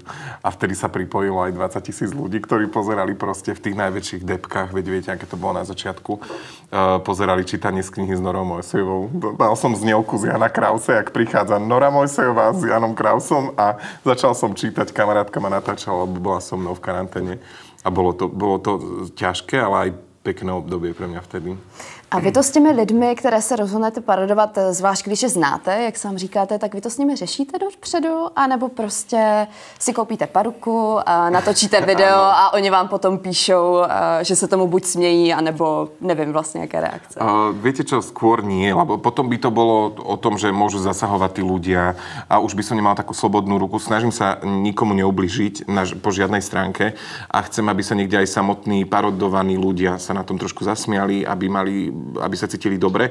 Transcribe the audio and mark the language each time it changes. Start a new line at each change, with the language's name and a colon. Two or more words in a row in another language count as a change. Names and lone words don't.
Slovak: A vtedy sa pripojilo aj 20 000 ľudí, ktorí pozerali proste v tých najväčších debkách, veď viete, aké to bolo na začiatku, pozerali čítanie z knihy s Norou Mojsejovou. Dal som znielku z Jana Krause, jak prichádza Nora Mojsejová s Janom Krausom a začal som čítať, kamarátka ma natáčala, lebo bola so mnou v karanténe. A bolo to ťažké, ale aj pekné obdobie pre mňa vtedy.
Czech: A vy to s těmi lidmi, které se rozhodnete parodovat, zvlášť když je znáte, jak sám říkáte, tak vy to s nimi řešíte dopředu, anebo prostě si koupíte paruku a natočíte video a oni vám potom píšou, že se tomu buď smějí, anebo nevím vlastně, jaké reakce.
Slovak: Viete čo, skôr nie, lebo potom by to bolo o tom, že môžu zasahovať tí ľudia a už by som nemal takú slobodnú ruku. Snažím sa nikomu neubližiť po žiadnej stránke a chcem, aby sa niekde aj samotní parodovaní ľudia sa na tom trošku zasmiali, aby sa cítili dobre.